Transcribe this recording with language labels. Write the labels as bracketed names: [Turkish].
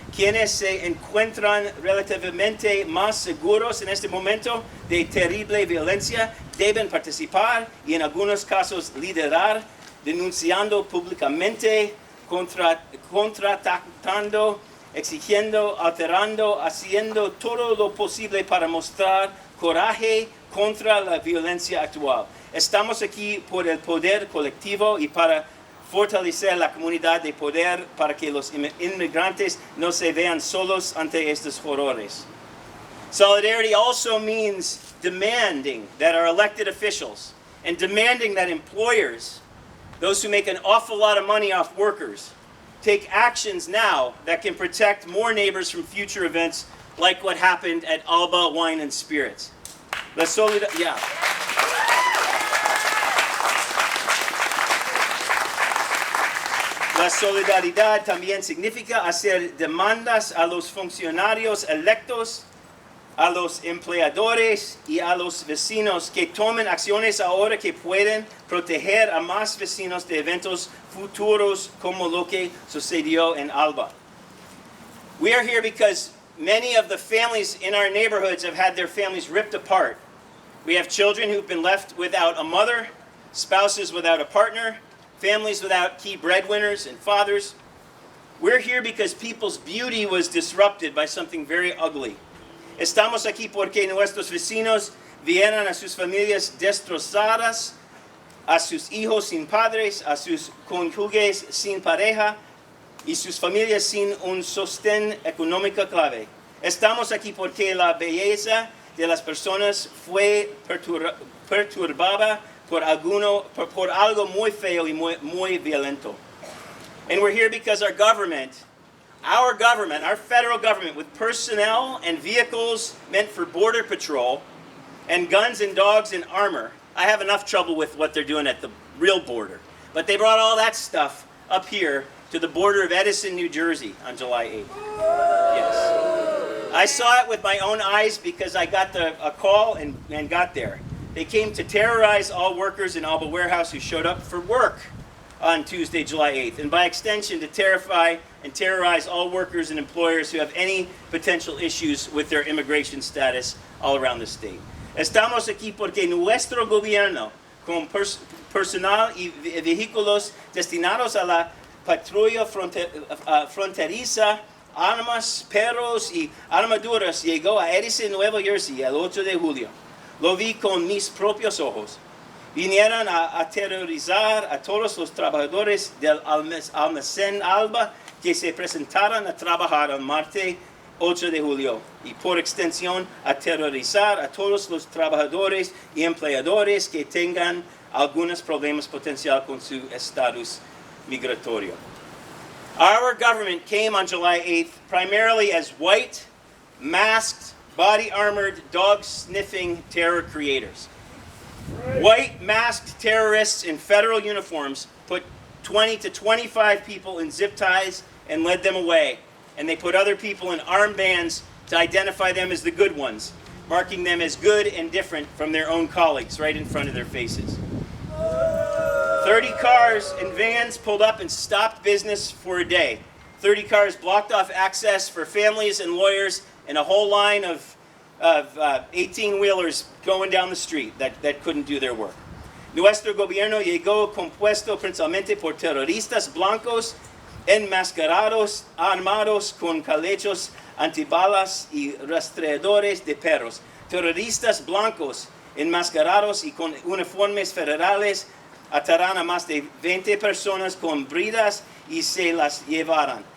[Spanish] quienes se encuentran relativamente más seguros en este momento de terrible violencia deben participar y en algunos casos liderar, denunciando públicamente, contratando, exigiendo, alterando, haciendo todo lo posible para mostrar coraje contra la violencia actual. Estamos aquí por el poder colectivo y para fortalecer la comunidad de poder para que los inmigrantes no se vean solos ante estos horrores. [English] Solidarity also means demanding that our elected officials and demanding that employers, those who make an awful lot of money off workers, take actions now that can protect more neighbors from future events like what happened at Alba Wine and Spirits. [Spanish] La solidaridad también significa hacer demandas a los funcionarios electos, a los empleadores y a los vecinos que tomen acciones ahora que pueden proteger a más vecinos de eventos futuros como lo que sucedió en Alba. [English] We are here because many of the families in our neighborhoods have had their families ripped apart. We have children who've been left without a mother, spouses without a partner, families without key breadwinners and fathers. We're here because people's beauty was disrupted by something very ugly. [Spanish] Estamos aquí porque nuestros vecinos vieron a sus familias destrozadas, a sus hijos sin padres, a sus cónyuges sin pareja y sus familias sin un sostén económico clave. Estamos aquí porque la belleza de las personas fue perturbada por algo muy feo y muy violento. [English] And we're here because our government, our federal government, with personnel and vehicles meant for border patrol, and guns and dogs and armor. I have enough trouble with what they're doing at the real border. But they brought all that stuff up here to the border of Edison, New Jersey on July 8th. Yes. I saw it with my own eyes because I got a call and got there. They came to terrorize all workers in Alba Warehouse who showed up for work on Tuesday, July 8th, and by extension to terrify and terrorize all workers and employers who have any potential issues with their immigration status all around the state. [Spanish] Estamos aquí porque nuestro gobierno, con personal y vehículos destinados a la patrulla fronteriza, armas, perros y armaduras, llegó a Edison, Nueva Jersey, el 8 de julio. Lo vi con mis propios ojos. Vinieron a aterrorizar a todos los trabajadores del almacén Alba que se presentaran a trabajar el martes 8 de julio y por extensión aterrorizar a todos los trabajadores y empleadores que tengan algunos problemas potenciales con su estatus migratorio. [English] Our government came on July 8th primarily as white, masked, body-armored, dog-sniffing terror creators. White masked terrorists in federal uniforms put 20 to 25 people in zip ties and led them away. And they put other people in armbands to identify them as the good ones, marking them as good and different from their own colleagues right in front of their faces. 30 cars and vans pulled up and stopped business for a day. 30 cars blocked off access for families and lawyers and a whole line of 18-wheelers going down the street that couldn't do their work. [Spanish] Nuestro gobierno llegó compuesto principalmente por terroristas blancos enmascarados, armados con calechos antibalas y rastreadores de perros. Terroristas blancos enmascarados y con uniformes federales atarán a más de 20 personas con bridas y se las llevarán.